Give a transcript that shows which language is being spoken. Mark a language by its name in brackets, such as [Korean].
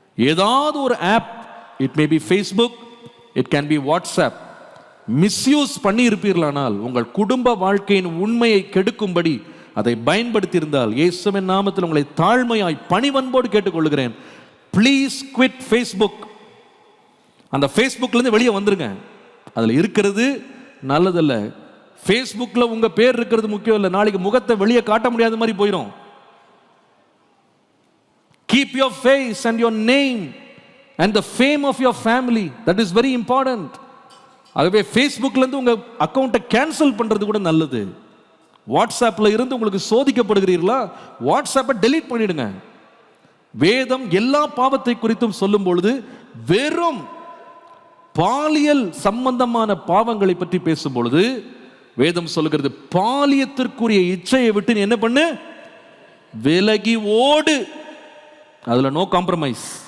[Tamil] ஏதாவது ஒரு app, [English] it may be Facebook, it can be WhatsApp, [Tamil] misuse பண்ணி இருப்பீர்களானால், உங்கள் குடும்ப வாழ்க்கையின் உண்மையை கெடுக்கும்படி அதை பயன்படுத்தி இருந்தால், இயேசுவின் நாமத்தில் உங்களை தாழ்மையாய் பணிவன்போடு கேட்டுக்கொள்கிறேன், [English] Please quit Facebook. [Tamil] அந்த ஃபேஸ்புக்ல இருந்து வெளியே வந்துருங்க. அதில் இருக்கிறது நல்லதல்ல. ஃபேஸ்புக்கில் உங்க பேர் இருக்கிறது முக்கியம் இல்லை, நாளைக்கு முகத்தை வெளியே காட்ட முடியாத மாதிரி போயிடும். [English] Keep your face and your name and the fame of your family, that is very important. [Tamil] ஆகவே ஃபேஸ்புக்ல இருந்து உங்க அக்கவுண்ட்டை கேன்சல் பண்றது கூட நல்லது. வாட்ஸ்அப்ல இருந்து உங்களுக்கு சோதிக்கப்படுகிறீர்களா, வாட்ஸ்அப்பை டெலீட் பண்ணிடுங்க. வேதம் எல்லா பாவத்தை குறித்தும் சொல்லும் பொழுது வெறும் பாலியல் சம்பந்தமான பாவங்களை பற்றி பேசும் பொழுது வேதம் சொல்லுகிறது, பாலியத்திற்குரிய இச்சையை விட்டு நீ என்ன பண்ணு, விலகி ஓடு. அதுல [English] No compromise.